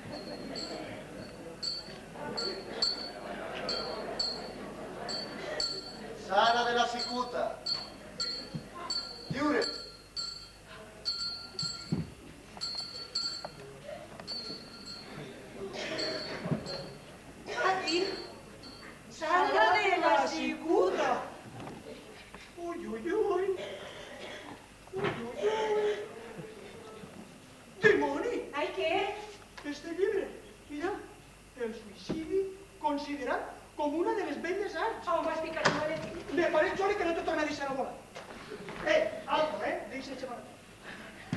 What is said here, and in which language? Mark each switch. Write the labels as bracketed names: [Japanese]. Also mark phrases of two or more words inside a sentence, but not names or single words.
[Catalan] Sara de la Cicuta. Lliure. Aquí. Sala de la Cicuta. Uy, uy, uy. Uy, uy, uy. Dimoni! Ai, què? Este llibre, mira, el suïcidi considerat com una de les belles arts. On vas ficar un maletí? Me pareix, Joli, que no te torna a deixar a volar. Alto, deixa-te volar.